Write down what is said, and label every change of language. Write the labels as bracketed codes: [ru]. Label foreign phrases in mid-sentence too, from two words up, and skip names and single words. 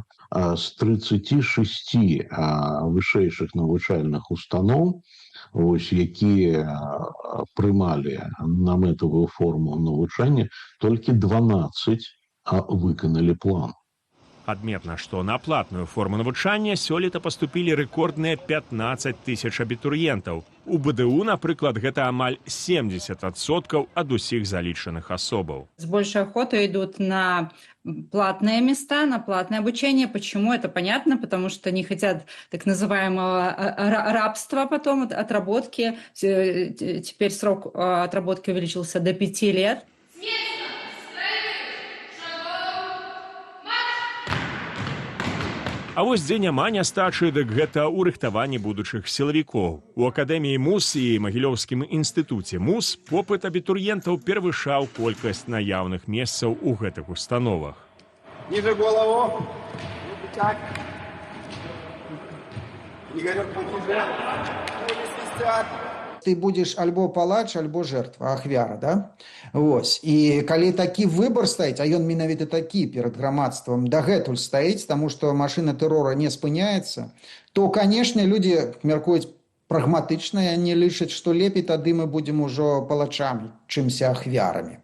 [be] З 36 вышэйшых навучальных устаноў, вось, якія прымалі на мэтавую форму навучання, толькі 12 выканалі план. Адметна, што на платную форму навучання сёлета паступілі рэкордныя 15 тысяч абітурыентаў. У БДУ, напрыклад, гэта амаль 70% ад усіх залічаных асобаў. [ru] С большей охотой идут на платные места, на платное обучение. Почему? Это понятно, потому что не хотят так называемого рабства потом, отработки. Теперь срок отработки увеличился до 5 лет. [be] А вось дзе няма нястачы, дык гэта ў рыхтаванні будучых сілавікоў. У Акадэміі МУС і Магілёўскім інстытуце МУС попыт абітурыентаў перавышаў колькасць наяўных месцаў у гэтых установах. [ru] Ниже голову. Так. Игорек, потише. Свистят. Ты будешь [be] альбо палач, альбо [ru] жертва, ахвяра, да? Вось. [be] І калі такі выбар стаіць, а ён менавіта такі перад грамадствам дагэтуль стаіць, таму што машына тэрора не спыняецца, то, канешне, людзі мяркуюць прагматычна, не лічаць, што лепей тады мы будзем ужо палачамі, чымся ахвярамі.